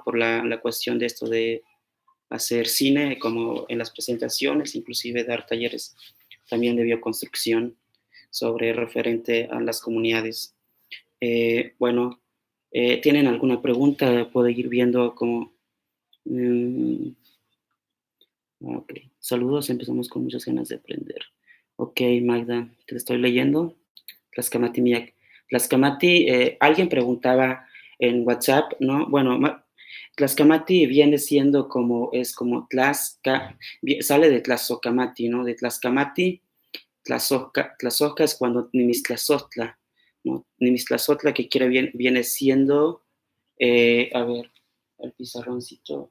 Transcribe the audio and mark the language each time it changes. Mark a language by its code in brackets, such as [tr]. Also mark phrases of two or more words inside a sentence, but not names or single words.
[es] Por la cuestión de esto de hacer cine, como en las presentaciones, inclusive dar talleres también de bioconstrucción sobre referente a las comunidades. Bueno, ¿tienen alguna pregunta? Puedo ir viendo como... mm, ok, saludos, empezamos con muchas ganas de aprender. Ok, Magda, te estoy leyendo. [nah] Tlaxcamati Miak. [es] Tlaxcamati, alguien preguntaba en WhatsApp, ¿no? Bueno, Tlaxcamati viene siendo es como sale de Tlazocamati, ¿no? De Tlaxcamati, Tlazocca es cuando Nimistlazotla, ¿no? Nimistlazotla, que viene siendo, a ver, el pizarroncito.